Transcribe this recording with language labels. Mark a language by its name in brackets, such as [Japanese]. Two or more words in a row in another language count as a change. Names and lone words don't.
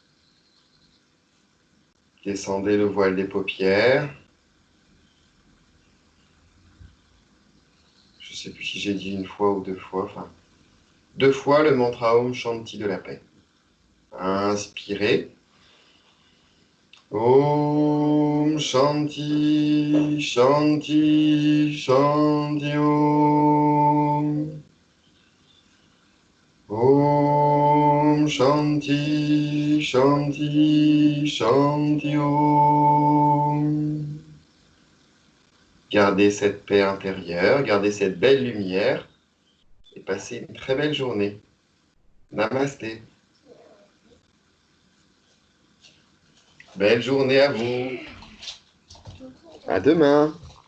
[French] Descendez le voile des paupières. Je ne sais plus si j'ai dit une fois ou deux fois. Enfin, 2 fois le mantra [Sanskrit] ॐ शान्ति [French] de la paix. Inspirez. [Sanskrit] ॐ शान्ति, शान्ति, शान्ति ॐ. ॐ शान्ति, शान्ति, शान्ति ॐ. [French] Gardez cette paix intérieure, gardez cette belle lumière et passez une très belle journée. Namasté. Belle journée à vous. À demain.